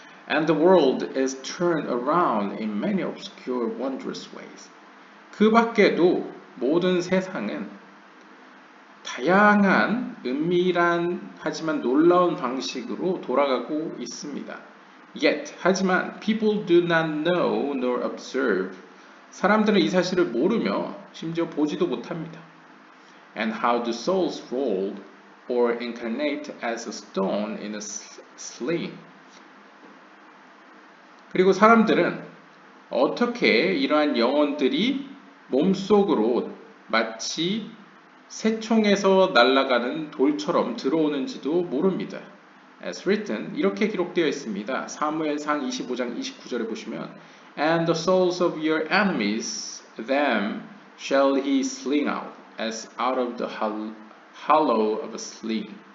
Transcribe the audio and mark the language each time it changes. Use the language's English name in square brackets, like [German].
[English] And the world is turned around in many obscure, wondrous ways. [Korean] 그 밖에도 모든 세상은 다양한 은밀한 하지만 놀라운 방식으로 돌아가고 있습니다. [English] Yet, [Korean] 하지만 [English] people do not know nor observe. [Korean] 사람들은 이 사실을 모르며 심지어 보지도 못합니다. [English] And how do souls roll or incarnate as a stone in a sling? [Korean] 그리고 사람들은 어떻게 이러한 영혼들이 몸속으로 마치 새총에서 날아가는 돌처럼 들어오는지도 모릅니다. [English] As written, [Korean] 이렇게 기록되어 있습니다. 사무엘상 25장 29절에 보시면 [English] And the souls of your enemies, them shall he sling out, as out of the hollow of a sling.